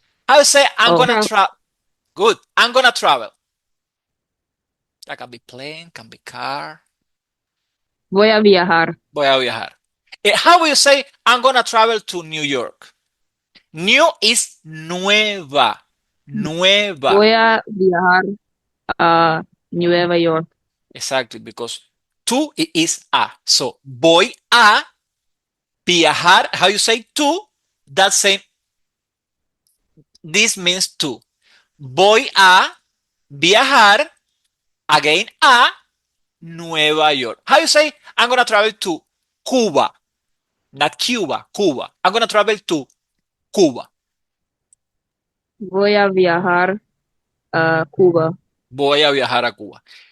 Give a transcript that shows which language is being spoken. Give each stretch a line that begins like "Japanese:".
English: I would say I'm Oh. gonna travel. Good. I'm gonna travel. That can be plane, can be car.
Spanish: Voy a viajar. Voy a viajar.
English: How will you say I'm gonna travel to New York? New is nueva. Nueva.
Spanish: Voy a viajar a Nueva York.
English: Exactly, because to is a. So
Spanish: voy a viajar.
English: How you say to? That same. This means to.
Spanish: Voy a viajar again a Nueva York.
English: How you say I'm gonna travel to Cuba? Not Cuba, Cuba. I'm gonna travel to Cuba.
Spanish: Voy a viajar a Cuba. Voy a viajar a Cuba.